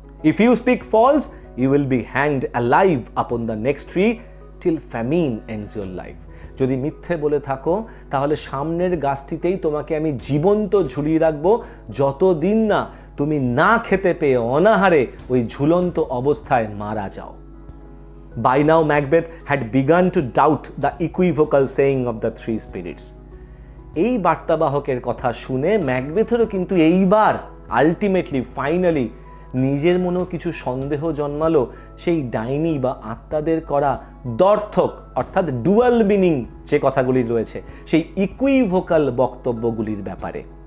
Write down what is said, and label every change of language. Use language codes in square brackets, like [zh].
[en] If you speak false, you will be hanged alive upon the next tree till famine ends your life. [bn] যদি মিথ্যে বলে থাকো তাহলে সামনের গাছটিতেই তোমাকে আমি জীবন্ত ঝুলিয়ে রাখবো, যতদিন না তুমি না খেতে পেয়ে অনাহারে ওই ঝুলন্ত অবস্থায় মারা যাও। [en] By now Macbeth had begun to doubt the equivocal saying of the three spirits. [bn] এই বার্তাবাহকের কথা শুনে ম্যাকবেথেরও কিন্তু এইবার আলটিমেটলি ফাইনালি নিজের মনেও কিছু সন্দেহ জন্মালো সেই ডাইনি বা আত্মাদের করা দ্ব্যর্থক অর্থাৎ ডুয়াল মিনিং যে কথাগুলি রয়েছে সেই ইকুইভোকাল বক্তব্যগুলির ব্যাপারে।